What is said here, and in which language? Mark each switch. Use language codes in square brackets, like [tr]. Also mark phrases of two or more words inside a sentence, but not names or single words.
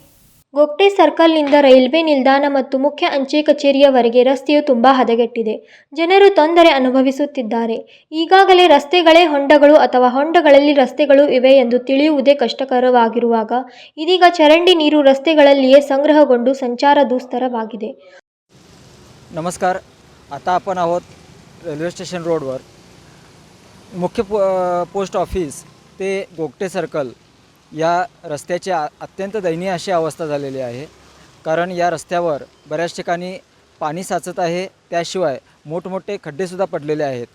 [kn] ಗೋಗ್ಟೆ ಸರ್ಕಲ್ನಿಂದ ರೈಲ್ವೆ ನಿಲ್ದಾಣ ಮತ್ತು ಮುಖ್ಯ ಅಂಚೆ ಕಚೇರಿಯವರೆಗೆ ರಸ್ತೆಯು ತುಂಬಾ ಹದಗೆಟ್ಟಿದೆ. ಜನರು ತೊಂದರೆ ಅನುಭವಿಸುತ್ತಿದ್ದಾರೆ. ಈಗಾಗಲೇ ರಸ್ತೆಗಳೇ ಹೊಂಡಗಳು ಅಥವಾ ಹೊಂಡಗಳಲ್ಲಿ ರಸ್ತೆಗಳು ಇವೆ ಎಂದು ತಿಳಿಯುವುದೇ ಕಷ್ಟಕರವಾಗಿರುವಾಗ ಇದೀಗ ಚರಂಡಿ ನೀರು ರಸ್ತೆಗಳಲ್ಲಿಯೇ ಸಂಗ್ರಹಗೊಂಡು संचार दुस्तरवाಗಿದೆ. [mr] नमस्कार. आता आपण आहोत रेल्वे स्टेशन रोडवर. मुख्य पोस्ट ऑफिस ते गोगटे सर्कल या रस्त्याची अत्यंत दयनीय अशी अवस्था झालेली आहे. कारण या रस्त्यावर बऱ्याच ठिकाणी पाणी साचत आहे, त्याशिवाय मोठमोठे खड्डेसुद्धा पडलेले आहेत.